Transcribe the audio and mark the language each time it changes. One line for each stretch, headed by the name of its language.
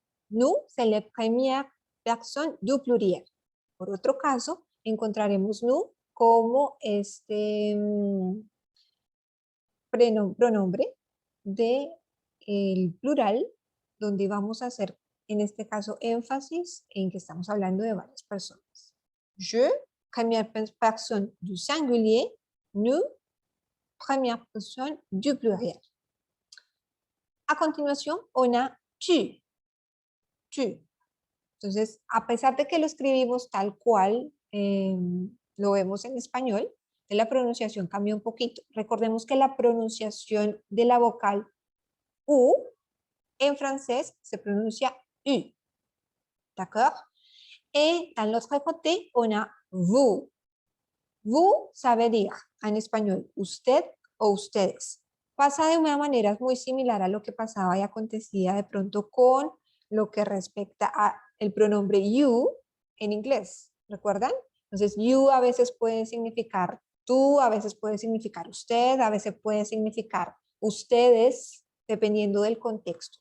French: Nous, c'est la première personne du pluriel.
Spanish: Por otro caso, encontraremos nous como este pronombre de el plural, donde vamos a hacer, en este caso, énfasis en que estamos hablando de varias personas.
French: Je, première personne du singulier, nous, première personne du pluriel. A continuación, on a tu. Tu.
Spanish: Entonces, a pesar de que lo escribimos tal cual lo vemos en español, la pronunciación cambia un poquito. Recordemos que la pronunciación de la vocal U en francés se pronuncia U.
French: D'accord? Et dans l'autre côté, on a vous. Vous, ça veut dire en español
Spanish: usted o ustedes. Pasa de una manera muy similar a lo que pasaba y acontecía de pronto con lo que respecta a el pronombre you en inglés. ¿Recuerdan? Entonces, you a veces puede significar tú, a veces puede significar usted, a veces puede significar ustedes, dependiendo del contexto.